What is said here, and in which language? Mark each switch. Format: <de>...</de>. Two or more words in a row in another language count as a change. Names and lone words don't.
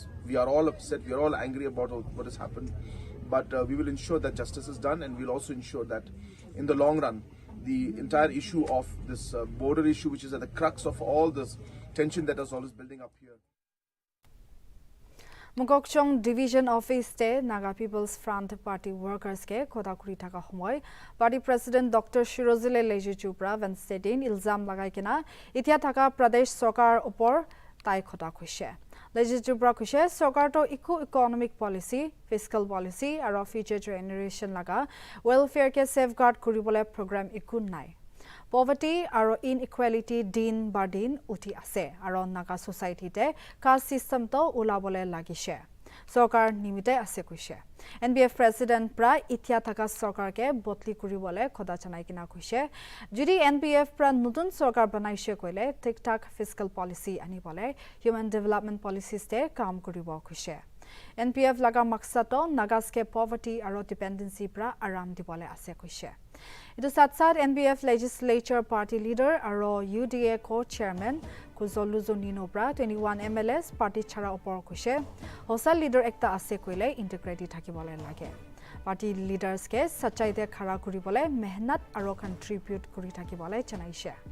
<en>We are all upset, we are all angry about what has happened. But we will ensure that justice is done, and we'll also ensure that in the long run, the entire issue of this border issue, which is at the crux of all this tension that is always building up here.</en> <nag>Mugokchong Division Office te Naga People's Front</nag> <en>Party workers</en> <nag>ke khodakuri thaka homoy Party President Dr. Shirozile Lejutupra Wednesday din ilzam lagai kina itia thaka Pradesh Sarkar opor tai khoda khuise Lejutupra khuise Sarkar to</nag> <en>economic policy, fiscal policy</en> <nag>aro</nag> <en>future generation</en> <nag>laga welfare ke safeguard kuribole program ikun nai Poverty aro inequality din bardin uti ase aro Naga society te</nag> <en>caste system</en> <nag>to ulabole lagise Sarkar nimite ase kuise NBF President pra itia thaka sarkar ke botli kuribole khoda chanai kina kuise judi NBF pra nutun sarkar banaise koile thik-thak</nag> <en>fiscal policy</en> <nag>ani bole</nag> <en>human development policies</en> <nag>te kaam kuribo kuise NPF laga maksato Nagas ke poverty aro dependency pra aram dibole ase kuise Itu sat NBF Legislature Party Leader aro UDA Co-Chairman Kuzolu Zonino pra 21 MLS Party Chara opor kuise Hosal leader ekta ase koile integrity thakibole lage</nag> <en>Party leaders</en> <nag>ke sachai te khara kuribole mehnat aro contribute kuri thakibole chanaise</nag>